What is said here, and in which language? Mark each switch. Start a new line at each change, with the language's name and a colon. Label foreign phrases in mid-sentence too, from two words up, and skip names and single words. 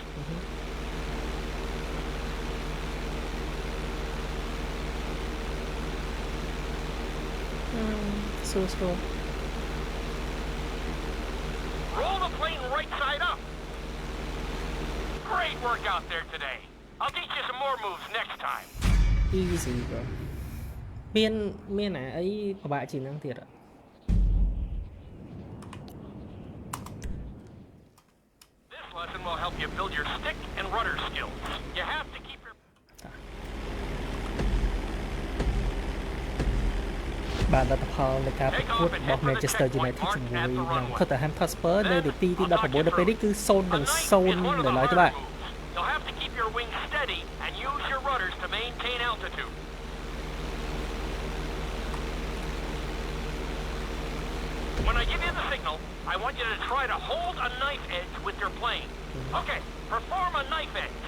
English: So Roll the plane right side up. Great work out there today. I'll teach you some more moves next time. easy bro
Khmer: មានណាអីពិបាកជាងហ្នឹងទៀត
English: This lesson will help you build your stick and rudder skills. You have to keep your
Khmer: បាទលទ្ធផលនៃការប្រកួតរបស់ Manchester United ជាមួយនឹង Tottenham Hotspur នៅនាទីទី 19 ដល់ពេលនេះគឺ 0-0 នៅឡើយទេបាទ
English: You'll have to keep your wings steady and use your rudders to maintain altitude. When I give you the signal, I want you to try to hold a knife edge with your plane. Okay, perform a knife edge.